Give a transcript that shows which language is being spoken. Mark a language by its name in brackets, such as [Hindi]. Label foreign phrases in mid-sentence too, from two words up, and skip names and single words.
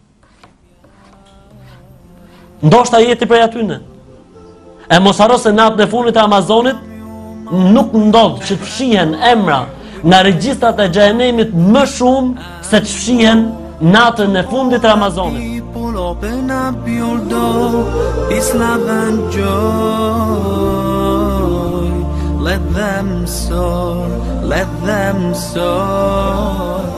[Albanian] Ndoshta jeti prej atyne. E mos harro se natën e fundit të Ramazanit nuk ndodh që të fshihen emra në regjistrat e xhenemit më shumë se të fshihen natën e fundit të Ramazanit. [English] Open up your door, peace, love and joy. Let them soar, let them soar.